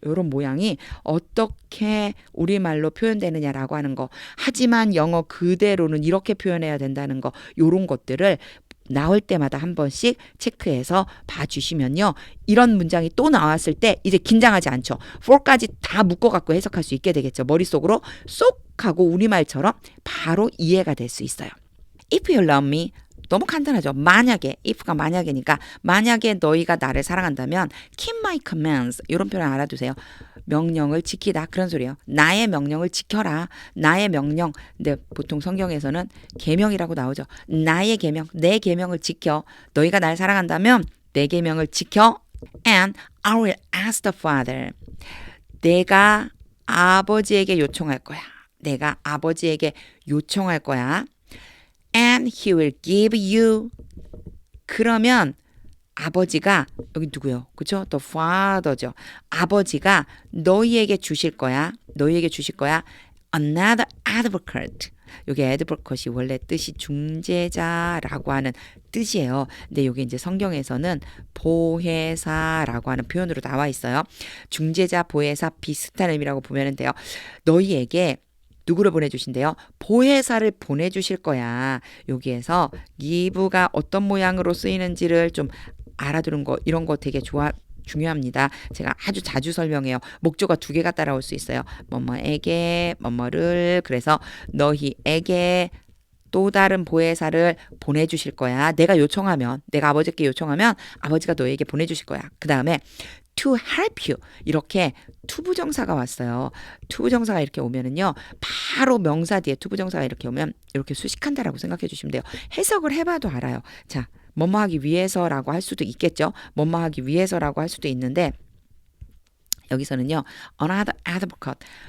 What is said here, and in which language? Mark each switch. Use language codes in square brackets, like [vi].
[ko] 요런 모양이 어떻게 우리말로 표현되느냐라고 하는 거. 하지만 영어 그대로는 이렇게 표현해야 된다는 거. 요런 것들을 나올 때마다 한 번씩 체크해서 봐주시면요. 이런 문장이 또 나왔을 때 이제 긴장하지 않죠. for까지 다 묶어갖고 해석할 수 있게 되겠죠. 머릿속으로 쏙 하고 우리말처럼 바로 이해가 될 수 있어요. [en] If you love me, [ko] 너무 간단하죠. 만약에, if가 만약이니까 만약에 너희가 나를 사랑한다면 [en] keep my commands, [ko] 이런 표현 알아두세요. 명령을 지키다, 그런 소리예요. 나의 명령을 지켜라. 나의 명령. 근데 보통 성경에서는 계명이라고 나오죠. 나의 계명, 내 계명을 지켜. 너희가 날 사랑한다면 내 계명을 지켜. [en] And I will ask the Father. [ko] 내가 아버지에게 요청할 거야. 내가 아버지에게 요청할 거야. [en] And he will give you. [ko] 그러면 아버지가, 여기 누구요? 그죠? The Father죠. 아버지가 너희에게 주실 거야. 너희에게 주실 거야. [en] Another advocate. [ko] 여기 advocate이 원래 뜻이 중재자라고 하는 뜻이에요. 근데 여기 이제 성경에서는 보혜사라고 하는 표현으로 나와 있어요. 중재자, 보혜사 비슷한 의미라고 보면 돼요. 너희에게 누구를 보내주신대요? 보혜사를 보내주실 거야. 여기에서 give가 어떤 모양으로 쓰이는지를 좀 알아두는 거, 이런 거 되게 중요합니다. 제가 아주 자주 설명해요. 목조가 두 개가 따라올 수 있어요. 뭐뭐에게, 뭐뭐를. 그래서 너희에게 또 다른 보혜사를 보내주실 거야. 내가 요청하면, 내가 아버지께 요청하면 아버지가 너에게 보내주실 거야. 그 다음에 [en] to help you. [ko] 이렇게 투부정사가 왔어요. 투부정사가 이렇게 오면은요, 바로 명사 뒤에 투부정사가 이렇게 오면 이렇게 수식한다라고 생각해 주시면 돼요. 해석을 해봐도 알아요. 자, 뭐뭐 하기 위해서라고 할 수도 있겠죠. 뭐뭐 하기 위해서라고 할 수도 있는데, 여기서는요, another advocate.